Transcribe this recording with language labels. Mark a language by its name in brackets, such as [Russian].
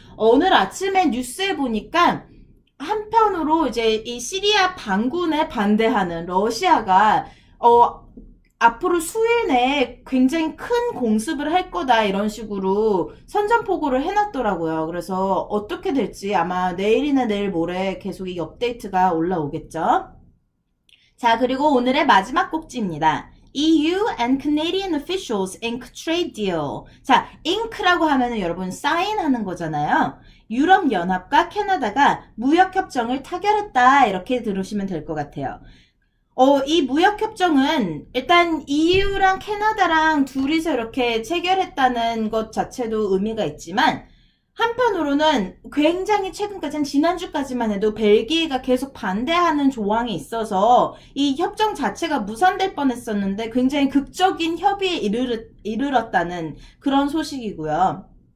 [Korean] 오늘 아침에 뉴스에 보니까 한편으로 이제 이 시리아 반군에 반대하는 러시아가 앞으로 수일 내에 굉장히 큰 공습을 할 거다, 이런 식으로 선전포고를 해놨더라고요. 그래서 어떻게 될지 아마 내일이나 내일 모레 계속 이 업데이트가 올라오겠죠. 자, 그리고 오늘의 마지막 꼭지입니다. [English] EU and Canadian officials ink trade deal. [Korean] 자, ink라고 하면은 여러분 사인하는 거잖아요. 유럽연합과 캐나다가 무역협정을 타결했다, 이렇게 들으시면 될 것 같아요. 이 무역협정은 일단 EU랑 캐나다랑 둘이서 이렇게 체결했다는 것 자체도 의미가 있지만, 한편으로는 굉장히 최근까지, 지난주까지만 해도 벨기에가 계속 반대하는 조항이 있어서 이 협정 자체가 무산될 뻔했었는데 굉장히 극적인 협의에 이르렀다는 그런 소식이고요.